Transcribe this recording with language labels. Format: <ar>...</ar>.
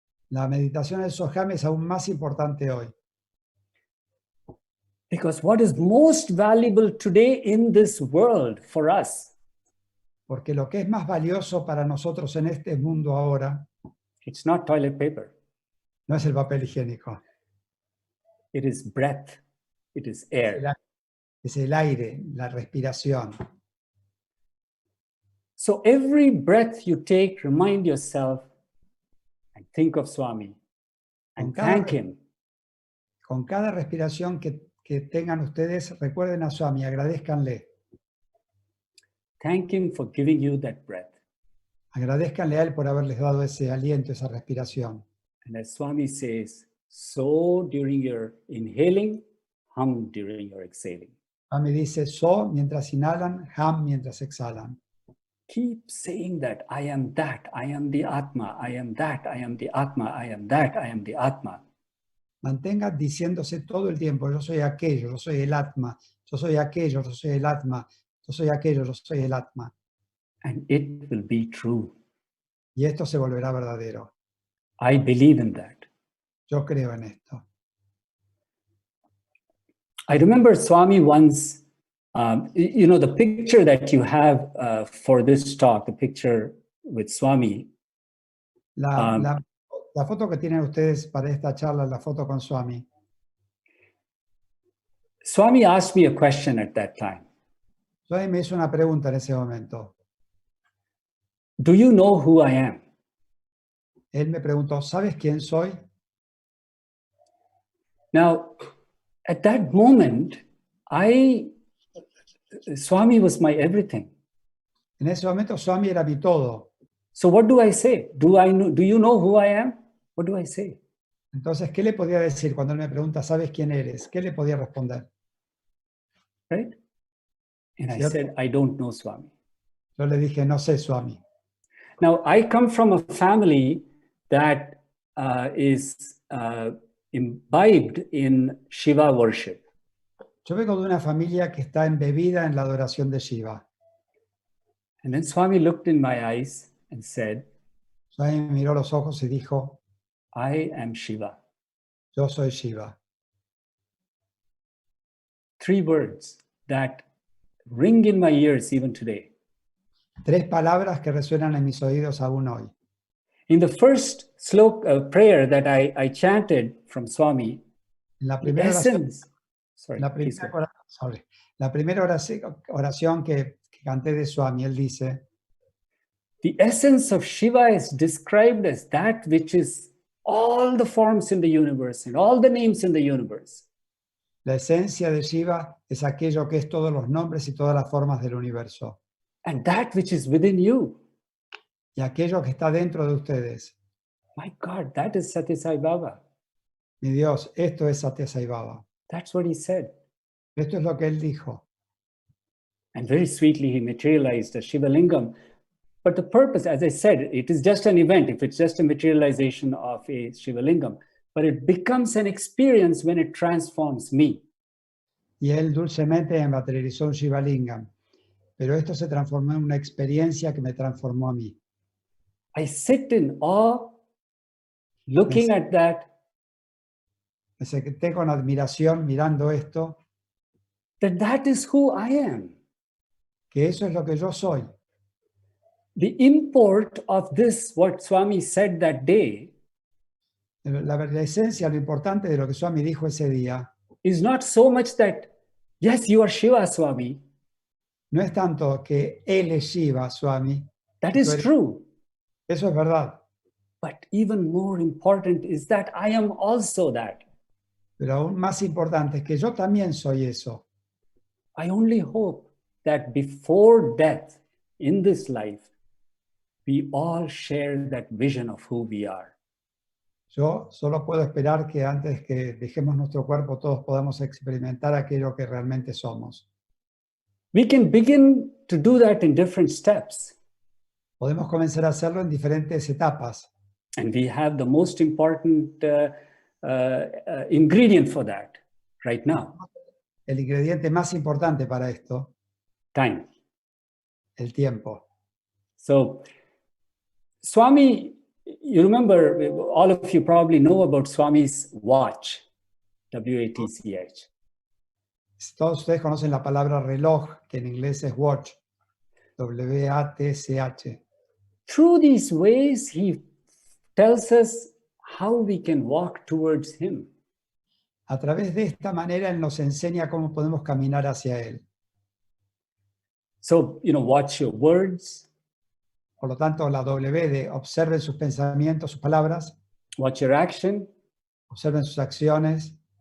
<es>La meditación del Soham es aún más importante hoy.</es> <en>Because what is most valuable today in this world for us,</en> <es>Porque lo que es más valioso para nosotros en este mundo ahora</es> <en>it's not toilet paper.</en> <es>no es el papel higiénico,</es> <en>It is breath. It is air.</en> <es>es el aire, la respiración.</es> <en>So every breath you take, remind yourself and think of Swami and thank him.</en> <es>Con cada respiración que tengan ustedes, recuerden a Swami, agradézcanle.</es> <en>Thank him for giving you that breath.</en> <es>Agradézcanle a él por haberles dado ese aliento, esa respiración.</es> <en>And as Swami says, so during your inhaling, hum during your exhaling.</en> <es>Swami dice, so mientras inhalan, ham mientras exhalan.</es> <en>Keep saying that, I am that, I am the Atma, I am that, I am the Atma, I am that, I am the Atma.</en> <es>Mantengan diciéndose todo el tiempo, yo soy aquello, yo soy el Atma, yo soy aquello, yo soy el Atma, yo soy aquello, yo soy el Atma.</es> <en>And it will be true.</en> <es>Y esto se volverá verdadero.</es> <en>I believe in that.</en> <es>Yo creo en esto.</es> <en>I remember Swami once, you know, the picture that you have for this talk, the picture with Swami.</en> <es>La foto que tienen ustedes para esta charla, la foto con Swami.</es> <en>Swami asked me a question at that time.</en> <es>Swami me hizo una pregunta en ese momento.</es> <en>Do you know who I am?</en> <es>Él me preguntó, ¿sabes quién soy?</es> <en>Now, at that moment, Swami was my everything.</en> <es>En ese momento Swami era mi todo.</es> <en>So what do I say? Do you know who I am? What do I say?</en> <es>Entonces, ¿qué le podía decir cuando él me pregunta, ¿sabes quién eres? ¿Qué le podía responder?</es> <en>Right? And I Yep. said, I don't know Swami.</en> <es>Yo le dije, no sé, Swami.</es> <en>Now, I come from a family that is imbibed in Shiva worship.</en> <es>Yo vengo de una familia que está embebida en la adoración de Shiva.</es> <en>And then Swami looked in my eyes and said,</en> <es>Swami me miró los ojos y dijo,</es> <en>I am Shiva.</en> <es>yo soy Shiva.</es> <en>3 words that ring in my ears even today.</en> <es>3 palabras que resuenan en mis oídos aún hoy.</es> <en>In the first prayer that I chanted from Swami,</en> <es>En la</es> <en>the</en> <es>primera oración,</es> <en>essence, sorry,</en> <es>la</es> <en>please go.</en> <es>primera oración que canté de Swami, él dice,</es> <en>The essence of Shiva is described as that which is all the forms in the universe and all the names in the universe.</en> <es>la esencia de Shiva es aquello que es todos los nombres y todas las formas del universo.</es> <en>And that which is within you.</en> <es>Y aquello que está dentro de ustedes.</es> <en>My God, that is Sathya Sai Baba.</en> <es>Mi Dios, esto es Sathya Sai Baba.</es> <en>That's what he said.</en> <es>Esto es lo que él dijo.</es> <en>And very sweetly, he materialized a Shiva Lingam. But the purpose, as I said, it is just an event, if it's just a materialization of a Shiva Lingam. But it becomes an experience when it transforms me.</en> <es>Y él dulcemente materializó un Shiva Lingam. Pero esto se transformó en una experiencia que me transformó a mí.</es> <en>I sit in awe, looking at that.</en> <es>Me senté con admiración mirando esto,</es> <en>That is who I am.</en> <es>que eso es lo que yo soy.</es> <en>The import of this, what Swami said that day,</en> <es>La esencia, lo importante de lo que Swami dijo ese día,</es> <en>is not so much that, yes, you are Shiva, Swami.</en> <es>no es tanto que él es Shiva, Swami.</es> <en>That is true.</en> <es>Eso es verdad.</es> <en>But even more important is that I am also that.</en> <es>Pero aún más importante es que yo también soy eso.</es> <en>I only hope that before death in this life, we all share that vision of who we are.</en> <es>Yo solo puedo esperar que antes que dejemos nuestro cuerpo todos podamos experimentar aquello que realmente somos.</es> <en>We can begin to do that in different steps.</en> <es>Podemos comenzar a hacerlo en diferentes etapas.</es> <en>And we have the most important ingredient for that right now.</en> <es>El ingrediente más importante para esto,</es> <en>Time.</en> <es>el tiempo.</es> <en>So, Swami, you remember, all of you probably know about Swami's watch, W-A-T-C-H.</en> <es>Todos ustedes conocen la palabra reloj, que en inglés es watch, W-A-T-C-H.</es> <en>Through these ways, he tells us how we can walk towards him.</en> <es>A través de esta manera, Él nos enseña cómo podemos caminar hacia Él.</es> <en>So, watch your words,</en> <es>Por lo tanto, la W de observen sus pensamientos, sus palabras,</es> <en>watch your action,</en> <es>observen sus acciones,</es>